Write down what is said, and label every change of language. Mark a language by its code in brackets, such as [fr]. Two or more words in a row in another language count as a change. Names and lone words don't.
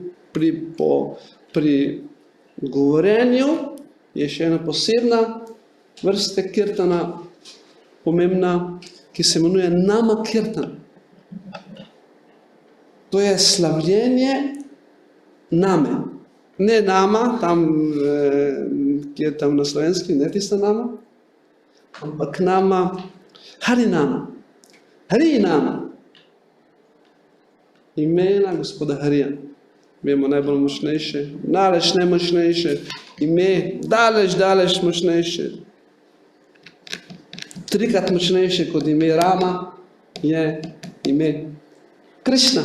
[sl] In pri govorjenju je še ena posebna vrsta kirtana, pomembna, ki se imenuje nama kirtan. To je slavljenje name. Ne nama, tam, ki je tam na slovenski, ne tista nama, ampak nama, Harinama. Harinama. Imena gospoda Harija. Vemo, najbolj močnejše, daleč najmočnejše, ime, daleč močnejše. 3-krat močnejše kot ime Rama je ime Krišna.